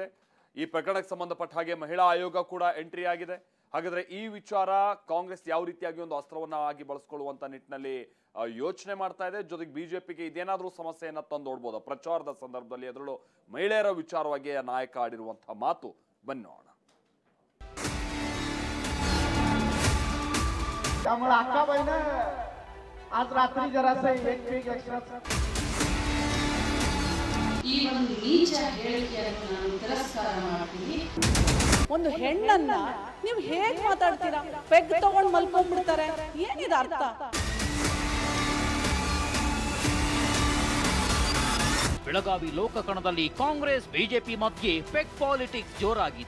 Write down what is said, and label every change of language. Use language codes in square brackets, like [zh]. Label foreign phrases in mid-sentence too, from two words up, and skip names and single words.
[kn] ಈ ಪ್ರಕರಣಕ್ಕೆ ಸಂಬಂಧಪಟ್ಟ ಹಾಗೆ ಮಹಿಳಾ ಆಯೋಗ ಕೂಡ ಎಂಟ್ರಿ ಆಗಿದೆ. ಹಾಗಾದ್ರೆ ಈ ವಿಚಾರ ಕಾಂಗ್ರೆಸ್ ಯಾವ ರೀತಿಯಾಗಿ ಒಂದು ಅಸ್ತ್ರವನ್ನ ಆಗಿ ಬಳಸ್ಕೊಳ್ಳುವಂತ ನಿಟ್ಟಿನಲ್ಲಿ ಯೋಚನೆ ಮಾಡ್ತಾ ಇದೆ. ಜೊತೆಗೆ ಬಿಜೆಪಿಗೆ ಇದೇನಾದ್ರೂ ಸಮಸ್ಯೆಯನ್ನ ತಂದೋಡ್ಬೋದು ಪ್ರಚಾರದ ಸಂದರ್ಭದಲ್ಲಿ. ಅದರಲ್ಲೂ ಮಹಿಳೆಯರ ವಿಚಾರವಾಗಿ ನಾಯಕ ಆಡಿರುವಂತಹ ಮಾತು ಬನ್ನೋಣ. [mr] त्यामुळे अक्काबाईनं आज रात्री जरासा एक [en] peg extra [kn] ಈ ಒಂದು ನೀಚ ಹೇಳಿಕೆಯನ್ನು ನಾನು ತಿರಸ್ಕಾರ ಮಾಡ್ತೀನಿ. ಒಂದು ಹೆಣ್ಣನ್ನ ನೀವು ಹೇಗೆ ಮಾತಾಡ್ತೀರಾ? ಪೆಗ್ ತಗೊಂಡು ಮಲ್ಕೊಂಡ್ಬಿಡ್ತಾರೆ, ಏನಿದೆ ಅರ್ಥ? ಬೆಳಗಾವಿ ಲೋಕಕಣದಲ್ಲಿ ಕಾಂಗ್ರೆಸ್ ಬಿಜೆಪಿ ಮಧ್ಯೆ [en] peg politics [kn] ಜೋರಾಗಿದೆ.